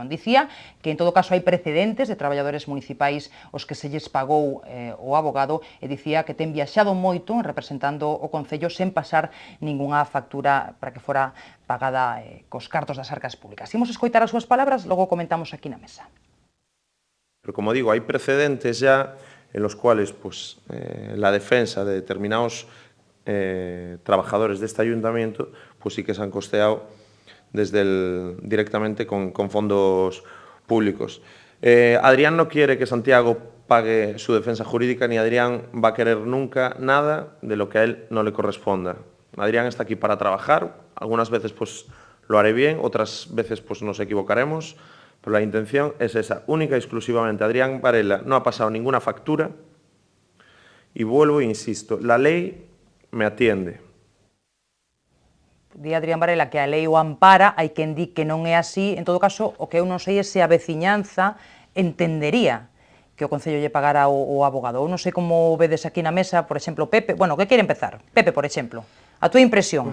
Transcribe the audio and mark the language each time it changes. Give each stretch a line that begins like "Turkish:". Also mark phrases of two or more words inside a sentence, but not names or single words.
Galician: Dicía que en todo caso hai precedentes de traballadores municipais os que se lles pagou o abogado, e dicía que ten viaxado moito representando o Concello sen pasar ningunha factura para que fora pagada cos cartos das arcas públicas. Imos escoitar as súas palabras, logo comentamos aquí na mesa.
Spanish: Pero como digo, hay precedentes ya en los cuales pues, la defensa de determinados trabajadores de este ayuntamiento pues sí que se han costeado directamente con fondos públicos. Adrián no quiere que Santiago pague su defensa jurídica, ni Adrián va a querer nunca nada de lo que a él no le corresponda. Adrián está aquí para trabajar, algunas veces pues lo haré bien, otras veces pues nos equivocaremos, pero la intención es esa, única y exclusivamente. Adrián Varela no ha pasado ninguna factura y vuelvo e insisto, la ley me atiende.
Galician: Di Adrián Varela que a lei o ampara, hai quen di que non é así. En todo caso, o que eu non sei é se a veciñanza entendería que o Concello lle pagara o abogado. Eu non sei como vedes aquí na mesa, por exemplo, Pepe. Bueno, que quere empezar? Pepe, por exemplo. A túa impresión?